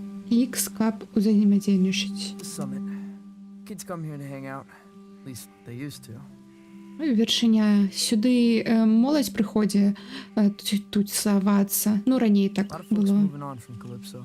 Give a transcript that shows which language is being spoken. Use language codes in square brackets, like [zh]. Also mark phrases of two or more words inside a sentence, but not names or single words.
[be] X каб узаемадзейнічаць. [en] The summit. Kids come here to hang out. At least they used to. [be] Вяршыня, сюды моладзь прыходзе тут савацца. Ну, раней [en] A [be] так [en] lot of folks [be] было. [en] moving on from Calypso.